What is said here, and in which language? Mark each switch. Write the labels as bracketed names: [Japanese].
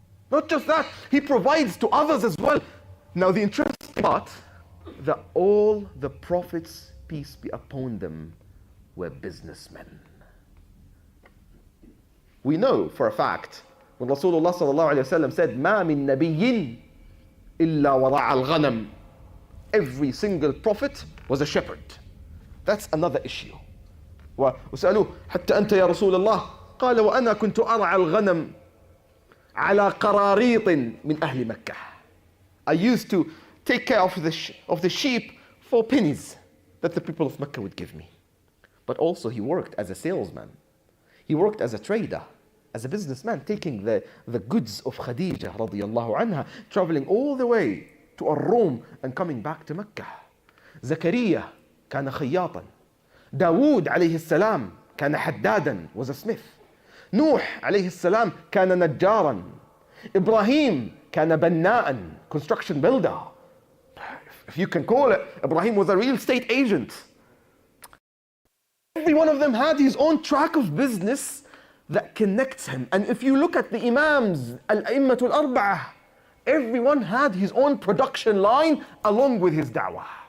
[English] Not just that, he provides to others as well. Now the interesting part, that all the prophets, peace be upon them, were businessmen. We know for a fact When Rasulullah sallallahu alayhi wa sallam said, [Arabic] مَا مِن نَبِيٍّ إِلَّا وَرَعَ الْغَنَمِ. [English] Every single prophet was a shepherd. That's another issue. [Arabic] وسألوه حتى أنت يا رسول الله قال وأنا كنت أرعى الغنم على قراريط من أهل مكة. [English] I used to take care of the sheep for pennies that the people of Mecca would give me. But also he worked as a salesman. He worked as a trader, as a businessman, taking the goods of Khadija radiyallahu anha, traveling all the way to Rome and coming back to Mecca. [Arabic] Zakaria كان خياطا. داود عليه السلام كان حدادا, [English] was a smith. [Arabic] نوح عليه السلام كان نجارا. إبراهيم كان بناء, [English] construction builder. If you can call it, Ibrahim was a real estate agent. Every one of them had his own track of business that connects him. And if you look at the Imams, Al-A'immatul Arba'ah, everyone had his own production line along with his da'wah.